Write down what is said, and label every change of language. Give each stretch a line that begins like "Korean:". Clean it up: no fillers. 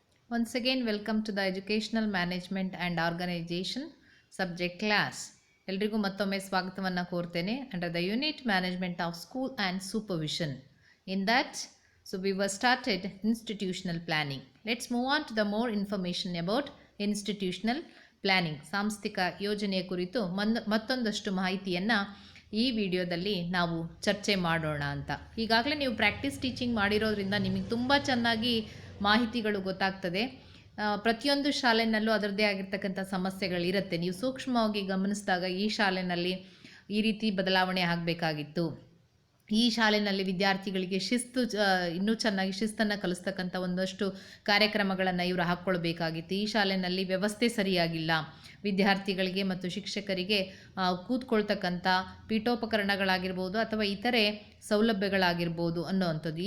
English: Once again, welcome to the Educational Management and Organization subject class.
Kannada: ಎಲ್ರಿಗೂ ಮತ್ತೊಮ್ಮೆ ಸ್ವಾಗತವನ್ನು ಕೋರ್ತೇನೆ
English: Under the unit management of school and supervision. In that, so we were started institutional planning. Let's move on to the more information about institutional planning.
Kannada: ಸಾಂಸ್ಥಿಕ ಯೋಜನೆಯ ಕುರಿತು ಮತ್ತೊಂದಷ್ಟು ಮಾಹಿತಿಯನ್ನು ಈ ವಿಡಿಯೋದಲ್ಲಿ ನಾವು ಚರ್ಚೆ ಮಾಡೋಣ ಅಂತ. ಈಗಾಗಲೇ ನೀವು ಪ್ರಾಕ್ಟೀಸ್ ಟೀಚಿಂಗ್ ಮಾಡಿರೋದ್ರಿಂದ ನಿಮಗೆ ತುಂಬ ಚೆನ್ನಾಗಿ ಮಾಹಿತಿಗಳು ಗೊತ್ತಾಗ್ತದೆ. ಪ್ರತಿಯೊಂದು ಶಾಲೆಯಲ್ಲೂ ಅದರದ್ದೇ ಆಗಿರ್ತಕ್ಕಂಥ ಸಮಸ್ಯೆಗಳಿರುತ್ತೆ. ನೀವು ಸೂಕ್ಷ್ಮವಾಗಿ ಗಮನಿಸಿದಾಗ ಈ ಶಾಲೆಯಲ್ಲಿ ಈ ರೀತಿ ಬದಲಾವಣೆ ಆಗಬೇಕಾಗಿತ್ತು, ಈ ಶಾಲೆಯಲ್ಲಿ ವಿದ್ಯಾರ್ಥಿಗಳಿಗೆ ಇನ್ನೂ ಚೆನ್ನಾಗಿ ಶಿಸ್ತನ್ನು ಕಲಿಸ್ತಕ್ಕಂಥ ಒಂದಷ್ಟು ಕಾರ್ಯಕ್ರಮಗಳನ್ನು ಇವರು ಹಾಕ್ಕೊಳ್ಬೇಕಾಗಿತ್ತು, ಈ ಶಾಲೆಯಲ್ಲಿ ವ್ಯವಸ್ಥೆ ಸರಿಯಾಗಿಲ್ಲ, ವಿದ್ಯಾರ್ಥಿಗಳಿಗೆ ಮತ್ತು ಶಿಕ್ಷಕರಿಗೆ ಕೂತ್ಕೊಳ್ತಕ್ಕಂಥ ಪೀಠೋಪಕರಣಗಳಾಗಿರ್ಬೋದು ಅಥವಾ ಇತರೆ ಸೌಲಭ್ಯಗಳಾಗಿರ್ಬೋದು ಅನ್ನೋವಂಥದ್ದು.